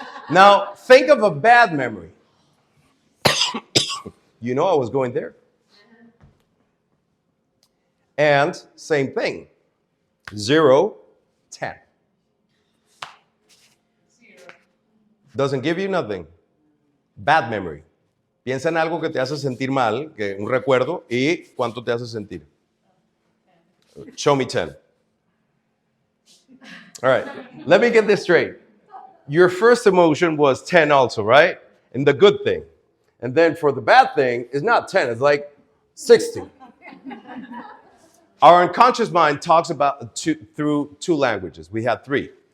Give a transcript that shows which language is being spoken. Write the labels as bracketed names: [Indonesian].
[English] Now, think of a bad memory. You know I was going there. And same thing. 0, 10. 0. Doesn't give you nothing. Bad memory. [Spanish] Piensa en algo que te hace sentir mal, que un recuerdo, y cuánto te hace sentir. [English] Show me 10. All right, let me get this straight. Your first emotion was 10 also, right? And the good thing. And then for the bad thing, it's not 10, it's like 60. Our unconscious mind talks about through 2 languages. We have 3.